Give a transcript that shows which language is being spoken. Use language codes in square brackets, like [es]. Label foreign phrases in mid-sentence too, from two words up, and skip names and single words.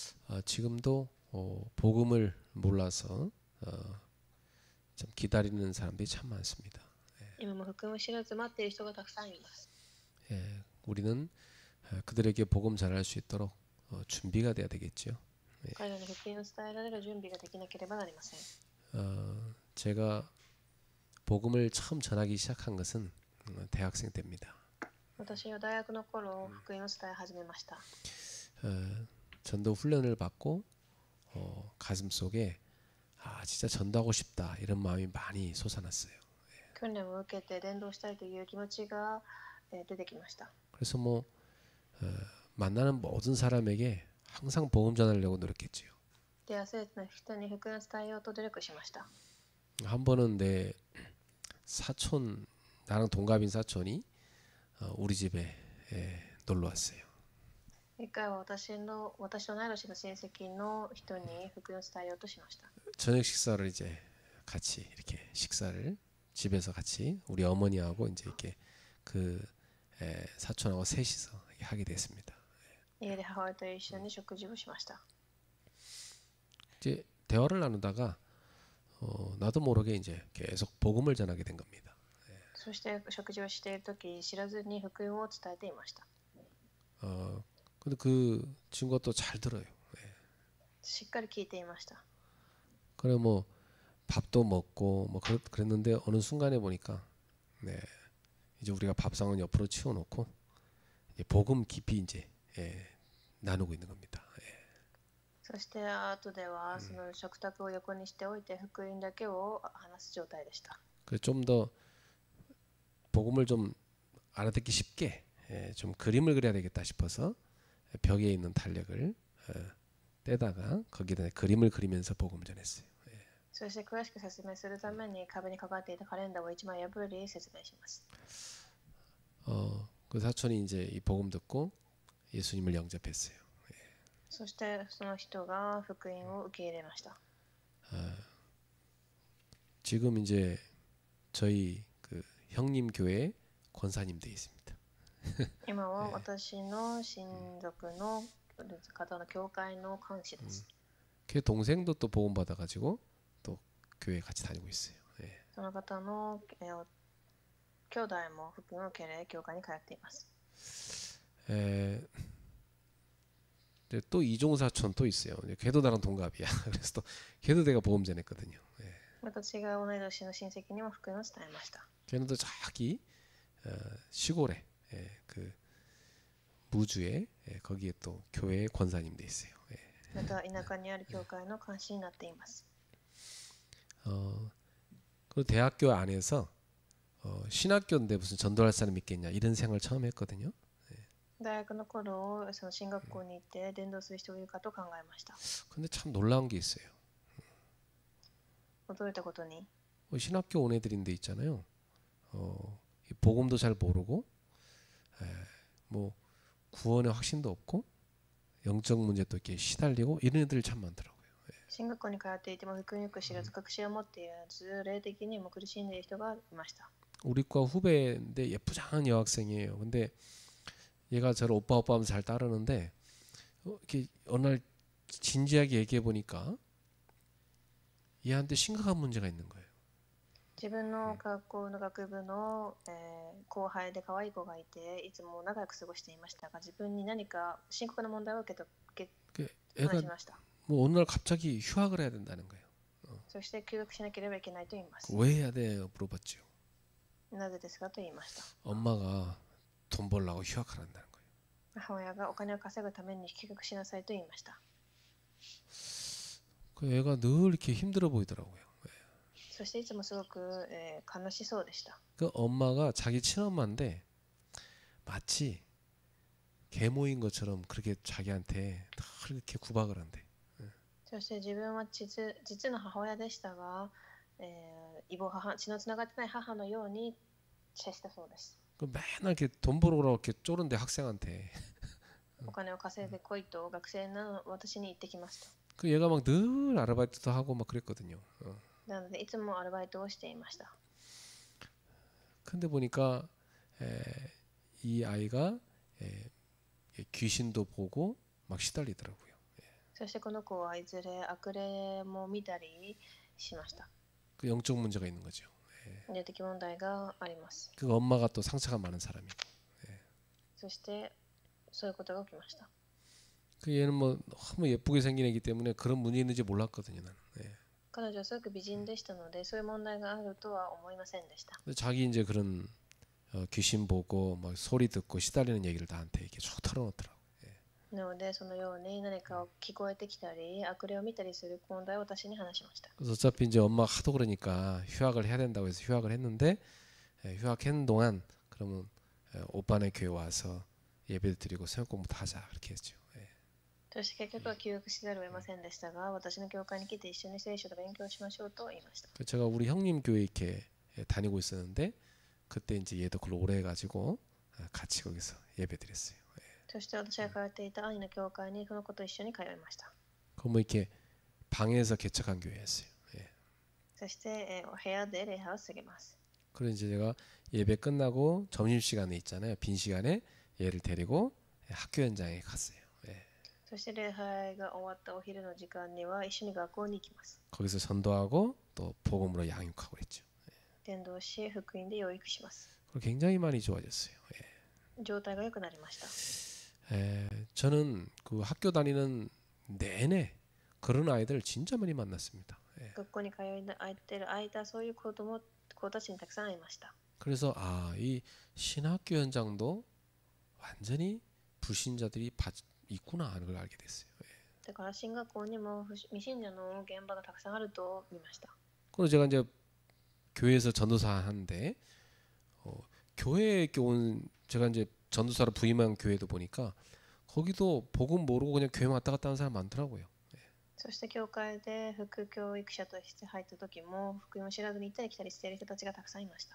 [ko] 지금도 복음을 몰라서 좀 기다리는 사람들이 참 많습니다. [ja] 今も福音を知らず待っている人がたくさんいます。 [ko] 우리는 그들에게 복음 전할 수 있도록 준비가 돼야 되겠죠. [ja] 彼らに福音を伝えられる準備ができなければなりません。 [ko] 제가 복음을 처음 전하기 시작한 것은 대학생 때입니다. [ja] 私は大学の頃福音を伝え始めました。 [ko] 전도 훈련을 받고 가슴 속에 진짜 전도하고 싶다 이런 마음이 많이 솟아났어요. [ja] 訓練を受けて伝道したいという気持ちが出てきました。 [ko] 그래서 만나는 모든 사람에게 항상 복음 전하려고 노력했지요. [ja] 出会う全ての人に福音を伝えようと努力しました。 [ko] 한 번은 내 사촌 나랑 동갑인 사촌이 우리 집에 놀러 왔어요. [ja] 一回は私と同い年の親戚の人に福音を伝えようとしました。 [ko] 저녁 식사를 이제 같이 이렇게 식사를 집에서 같이 우리 어머니하고 이제 이렇게 그 사촌하고 셋이서 하게 됐습니다. [ja] 家で母親と一緒に食事をしました。 [ko] 이제 대화를 나누다가 나도 모르게 이제 계속 복음을 전하게 된 겁니다. [ja] そして食事をしている時知らずに福音を伝えていました。 [ko] 근데 그 친구가 또 잘 들어요. [ja] しっかり聞いていました。 [ko] 그래 밥도 먹고 그랬는데 어느 순간에 보니까 이제 우리가 밥상은 옆으로 치워놓고 이제 복음 깊이 이제 나누고 있는 겁니다. [ja] そして後ではその食卓を横にしておいて福音だけを話す状態でした。 [ko] 그래서 좀 더 복음을 좀 알아듣기 쉽게 좀 그림을 그려야 되겠다 싶어서 벽에 있는 달력을 떼다가 거기다 그림을 그리면서 복음을 전했어요. [ja] そして詳しく説明するために壁にかかっていたカレンダーを一枚破り説明します。 [ko] 그 사촌이 이제 이 복음 듣고 예수님을 영접했어요. [ja] そしてその人が福音を受け入れました。 [ko] 지금 이제 저희 그 형님 교회 권사님 돼 있습니다. [ja] 今は私の親族の方の教会の監視です。 [ko] 걔 동생도 또 복음 받아가지고 또 교회 같이 다니고 있어요. [ja] その方の兄弟も福音を受け入れ教会に通っています。 [ko] 또 이종 사촌 또 있어요. 걔도 나랑 동갑이야. 그래서 또 걔도 내가 복음 전했거든요. [ja] 私が同い年の親戚にも福音を伝えました。 [ko] 걔는 또 저기 시골에 그 무주에 거기에 또 교회 권사님 돼 있어요. [ja] また田舎にある教会の監視になっています。 [ko] 그 대학교 안에서 신학교인데 무슨 전도할 사람 있겠냐 이런 생각을 처음 했거든요. [ja] 大学の頃その進学校に行って伝道する人がいるかと考えました。 [ko] 근데 참 놀라운 게 있어요. [ja] 驚いたことに [ko] 신학교 온 애들인데 있잖아요. 복음도 잘 모르고 뭐 구원의 확신도 없고 영적 문제도 이렇게 시달리고 이런 애들이 참 많더라고요. [ja] 進学校に通っていても福音よく知らず確信を持っていらず霊的にも苦しんでいる人がいました。 [ko] 우리과 후배인데 예쁘장한 여학생이에요. 근데 얘가 저를 오빠 하면서 잘 따르는데 이렇게 어느 날 진지하게 얘기해 보니까 얘한테 심각한 문제가 있는 거예요. [ja] 自分の学校の学部の、後輩で可愛い子がいていつも仲良く過ごしていましたが自分に何か深刻な問題を受け話しました。 [ko] 뭐 어느 날 갑자기 휴학을 해야 된다는 거예요. [ja] そして休学しなければいけないと言います。 [ko] 왜 해야 돼? 물어봤죠. [ja] なぜですかと言いました。 [ko] 엄마가 돈 벌려고 휴학하란다는 거예요. [ja] 母親がお金を稼ぐために休学しなさいと言いました。 [ko] 그 애가 늘 이렇게 힘들어 보이더라고요. [ja] そしていつもすごく、悲しそうでした。 [ko] 그 엄마가 자기 친엄마인데 마치 계모인 것처럼 그렇게 자기한테 늘 이렇게 구박을 한대. [ja] そして自分は実の母親でしたが、異母母血のつながってない母のように接したそうです。 [ko] 그 맨날 이렇게 돈 벌어오라고 이렇게 쪼른데 학생한테. [ja] お金を稼いでこいと学生の私に言ってきますと。 [ko] 그 얘가 막 늘 아르바이트도 하고 막 그랬거든요. [ja] なのでいつもアルバイトをしていました。 [ko] 근데 보니까 이 아이가 귀신도 보고 막 시달리더라고요. [ja] そしてこの子はいずれ悪霊も見たりしました。 [ko] 그 영적 문제가 있는 거죠. [ja] 霊的問題があります。 [ko] 그 엄마가 또 상처가 많은 사람이고. [ja] そしてそういうことが起きました。 [ko] 그 얘는 뭐 너무 예쁘게 생긴 애기 때문에 그런 문제 있는지 몰랐거든요, 나는. [ja] 彼女はすごく美人でしたので、そういう問題があるとは思いませんでした。 [ko] 자기 이제 그런 귀신 보고 막 소리 듣고 시달리는 얘기를 나한테 이렇게 쭉 털어놓더라고. [ja] なのでそのように何か聞こえてきたり悪霊を見たりする問題を私に話しました。 [ko] 그래서 어차피 이제 엄마가 하도 그러니까 휴학을 해야 된다고 해서 휴학을 했는데 휴학하는 동안 그러면 오빠네 교회 와서 예배를 드리고 새벽 공부도 하자 그렇게 했죠. [ja] そして結局は休学しざるを得ませんでしたが、私の教会に来て一緒に聖書と勉強しましょうと言いました。 [ko] 제가 우리 형님 교회 이렇게 다니고 있었는데 그때 이제 얘도 그걸 오래 해가지고 같이 거기서 예배 드렸어요. [ja] そして私が通っていた兄の教会にその子と一緒に通いました。 [ko] 그 뭐 이렇게 방에서 개척한 교회였어요. [ja] そして、部屋で礼拝を過ぎます。 [ko] 그래서 이제 제가 예배 끝나고 점심 시간에 있잖아요. 빈 시간에 얘를 데리고 학교 현장에 갔어요. [ja] そして礼拝が終わったお昼の時間には一緒に学校に行きます。 [ko] 거기서 전도하고 또 복음으로 양육하고 그랬죠. [ja] 伝道し福音で養育します。 [ko] 굉장히 많이 좋아졌어요. [ja] 状態が良くなりました。 [ko] 저는 그 학교 다니는 내내 그런 아이들 진짜 많이 만났습니다. [ja] 学校に通っている間、そういう子たちにたくさん会いました。 [ko] 그래서 이 신학교 현장도 완전히 불신자들이 있구나 하는 걸 알게 됐어요. [ja] だから進学校にも未信者の現場がたくさんあると見ました。 [ko] 그리고 제가 이제 교회에서 전도사 하는데 교회에 온 제가 이제 전도사로 부임한 교회도 보니까 거기도 복음 모르고 그냥 교회 왔다 갔다 하는 사람 많더라고요. [ja] そして教会で副教育者として入った時も福音を知らずに行ったり来たりしている人たちがたくさんいました。